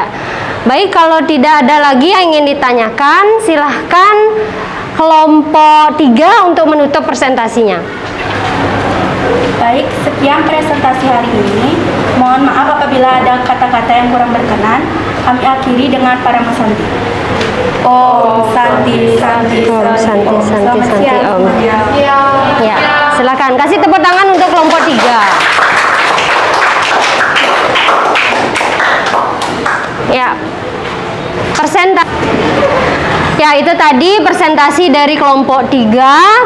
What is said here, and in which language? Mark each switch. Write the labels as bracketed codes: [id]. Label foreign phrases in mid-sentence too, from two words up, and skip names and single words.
[id] Baik, kalau tidak ada lagi yang ingin ditanyakan, silahkan kelompok 3 untuk menutup presentasinya. Baik, sekian presentasi hari ini. Mohon maaf apabila ada kata-kata yang kurang berkenan. Kami akhiri dengan Parama Santi. [sa] Om Santi, Santi, Om Santi, Santi, Santi, Om. [id] Ya, silakan kasih tepuk tangan untuk kelompok 3. Ya, ya, itu tadi presentasi dari kelompok 3.